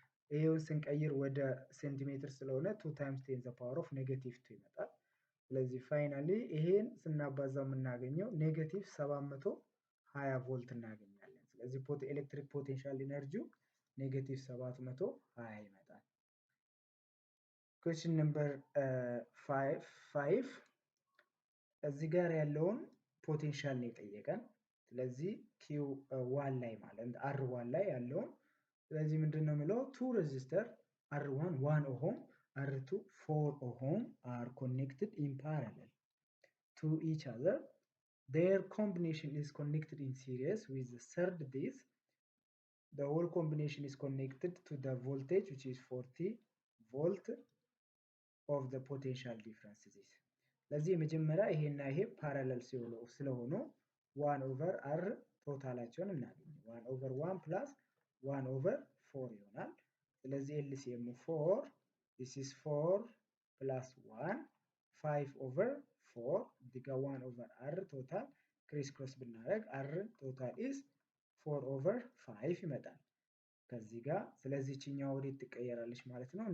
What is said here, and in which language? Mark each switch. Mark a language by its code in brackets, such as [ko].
[am] ይሄውን ስንቀይር ወደ ሴንቲሜትር ስለሆነ 2 times 10 the power of negative 2 ይመጣል። ስለዚህ ፋይናሊ ይሄን ስናባዛው የምናገኘው ኔጌቲቭ 720 ቮልት እናገኛለን። ስለዚህ ኤሌክትሪክ ፖቴንሻል ኢነርጂው ኔጌቲቭ 720 ይመጣል። [en] question number 5 [am] እዚህ ጋር ያለውን ፖቴንሻል ነው የጠየቀን። ስለዚህ Q1 ላይ ማለት R1 ላይ ያለውን ስለዚህ ምንድን ነው የምለው ቱ ሬዚስተር R1 1 ኦሆም R2 4 ኦሆም [en] are connected in parallel to each other. Their combination is connected in series with the third base. The whole combination is connected to the voltage which is 40 volt of the potential differences. [am] ለዚህ የመጀመሪያ ይሄና ይሄ ፓራለል ስለሆኑ 1 ኦቨር R ቶታላቸውን እናገኝ 1 ኦቨር 1 ፕላስ 1 ኦቨር 4 ይሆናል። ስለዚህ LCM 4 [en] this is 4 plus 1 [am] 5 over 4 ዲጋ 1 over R ቶታል ክሪስ ክሮስ ብናደርግ R ቶታል is 4 over 5 ይመጣል ከዚህ ጋር። ስለዚህ ቺኛው ወዴት ትቀየራለች ማለት ነው?